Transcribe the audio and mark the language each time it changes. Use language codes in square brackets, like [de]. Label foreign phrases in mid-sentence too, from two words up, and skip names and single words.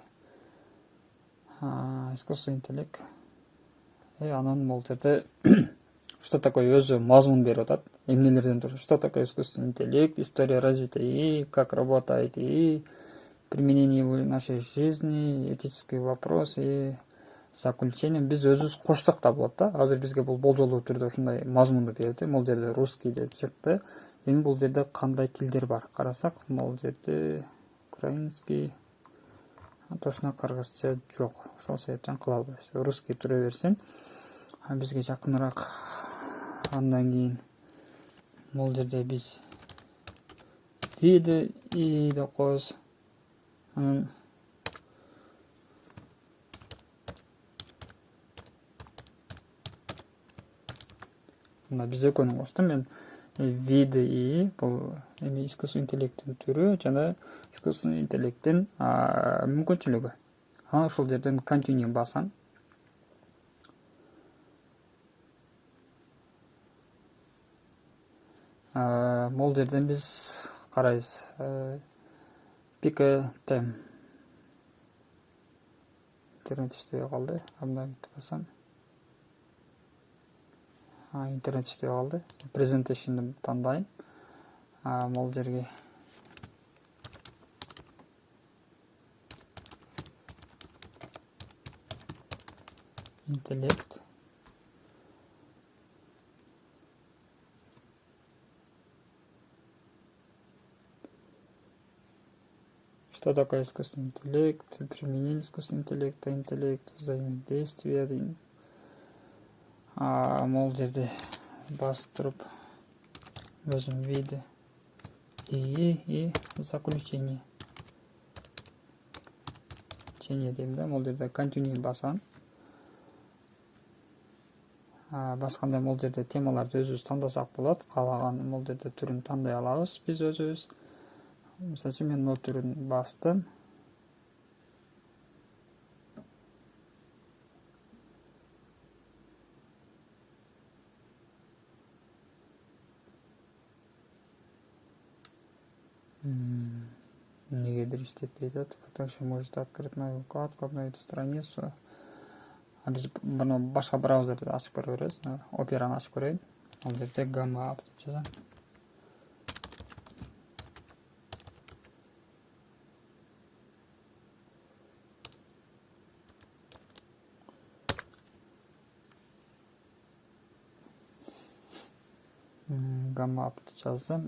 [ru] Искусственный интеллект. [ky] Анан бул жерде [ru] что такое [ky] өзү мазмун берип атат. Эмнелерден турат? [ru] Что такое искусственный интеллект? История развития ИИ, как работает ИИ, применение его в нашей жизни, этический вопрос и заключение. [ky] Биз өзүбүз кошсок да болот да. Азыр бизге бул болжолдуу түрдө ушундай мазмунду берди. Бул жерде русский деп чыкты. Эми бул жерде кандай тилдер бар? Карасак, бул жерде украинский, точно кыргызча жок. Ошол себептен кыла албайбыз. Русский тура берсин. Бизге жакыныраак. Андан кийин бул жерде биз и деп коебуз. Анан мына биз экөөнү коштум мен. [ru] Виды и [ky] бул эми [ru] искусственный интеллекттин [ky] түрү жана [ru] искусственный интеллекттин [ky] мүмкүнчүлүгү. Анан ушул жерден continue басам. Бул жерден биз карайбыз. [en] Pick a theme. [ky] Интернет иштебей калды. Обновить басам. Интернет иштебей калды. Presentation'ды тандайм. Бул жерге интеллект. [ru] Что такое искусственный интеллект? Применение искусственного интеллекта, интеллект, взаимодействие. [ky] Бул жерде басып туруп өзүм [ru] виды и заключение. [ky] Дейм да, бул жерде continue басам. Басканда бул жерде темаларды өзүбүз тандасак болот. Каалаган бул жерде түрүн тандай алабыз биз өзүбүз. Мисалы үчүн мен нот түрүн бастым. Негедир иштетпей атат. [ru] Вы также можете открыть новую вкладку, обновить страницу. [ky] Биз буну башка браузерде ачып көрө беребиз. Операны ачып көрөйүн. Ал жерде гамма деп жазам. Гамма деп жаздым.